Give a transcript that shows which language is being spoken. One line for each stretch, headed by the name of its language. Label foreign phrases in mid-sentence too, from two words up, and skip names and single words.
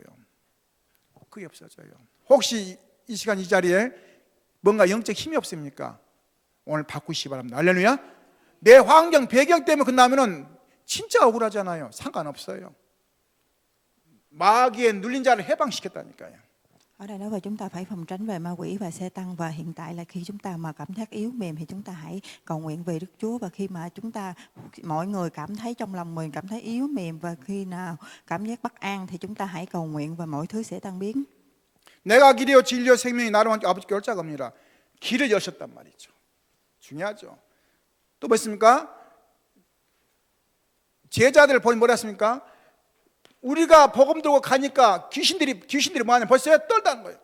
Korean: 그게 없어져요. 혹시 이 시간 이 자리에 뭔가 영적 힘이 없습니까? 오늘 바꾸시기 바랍니다. 할렐루야. 내 환경 배경 때문에 끝나면은 진짜 억울하잖아요. 상관없어요. 마귀에 눌린 자를 해방시켰다니까요.
Vietnamese: Ở đây nói về chúng ta phải phòng tránh về ma quỷ và Satan, và hiện tại là khi chúng ta mà cảm giác yếu mềm thì chúng ta hãy cầu nguyện về Đức Chúa, và khi mà chúng ta mọi người cảm thấy trong lòng mình cảm thấy yếu mềm và khi nào cảm giác bất an thì chúng ta hãy cầu nguyện và mọi thứ sẽ tan biến.
Korean: 내가 길이요 진리요 생명이 나로 함께 아버지께 올 자가 없느니라. 길을 여셨단 말이죠. 중요하죠. 또 뭐 있습니까? 제자들을 보니 뭐라 했습니까? 우리가 복음 들고 가니까 귀신들이 뭐하냐? 벌써 떨다는 거예요.